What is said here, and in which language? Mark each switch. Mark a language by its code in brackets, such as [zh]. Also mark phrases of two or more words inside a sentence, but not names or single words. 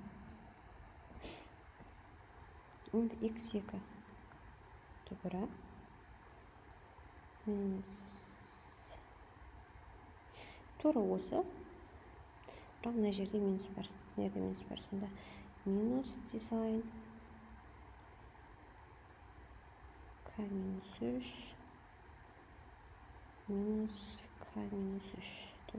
[kk] Енді x2 түбірі минус тура осы. Бірақ мына жерде минус бар. Сонда минус дей салайын. К минус 3 минус К минус 3 түбір.